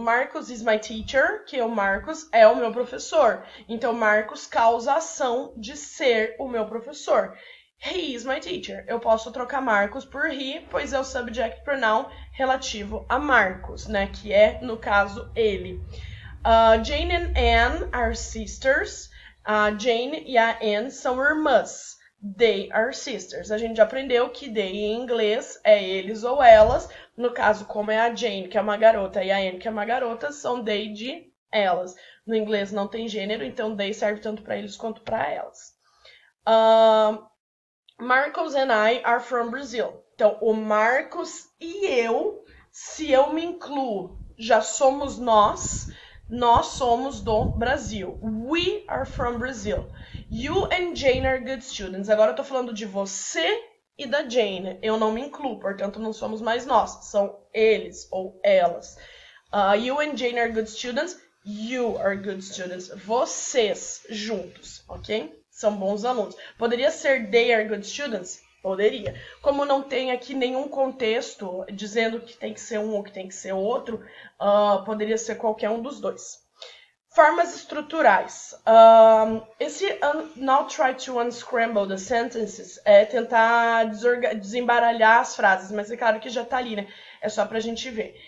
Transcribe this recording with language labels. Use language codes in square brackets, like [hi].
[en] Marcos is my teacher, [pt] que o Marcos é o meu professor. Então, Marcos causa a ação de ser o meu professor. [en] He is my teacher. [pt] Eu posso trocar Marcos por he, pois é o subject pronoun relativo a Marcos, né? Que é, no caso, ele. [en] Jane and Anne are sisters. [pt] Jane e a Anne são irmãs. [en] They are sisters. [pt] A gente já aprendeu que they em inglês é eles ou elas. No caso, como é a Jane, que é uma garota, e a Anne, que é uma garota, são they de elas. No inglês não tem gênero, então they serve tanto para eles quanto para elas. [en] Marcos and I are from Brazil. [pt] Então, o Marcos e eu, se eu me incluo, já somos nós somos do Brasil. [en] We are from Brazil. You and Jane are good students. [pt] Agora eu tô falando de você e da Jane. Eu não me incluo, portanto não somos mais nós. São eles ou elas. [en] You and Jane are good students. You are good students. [pt] Vocês juntos, ok? São bons alunos. Poderia ser [en] they are good students? [pt] Poderia. Como não tem aqui nenhum contexto dizendo que tem que ser um ou que tem que ser outro, poderia ser qualquer um dos dois. Formas estruturais. Esse [en] now try to unscramble the sentences [pt] é tentar desembaralhar as frases, mas é claro que já tá ali, né? É só pra gente ver.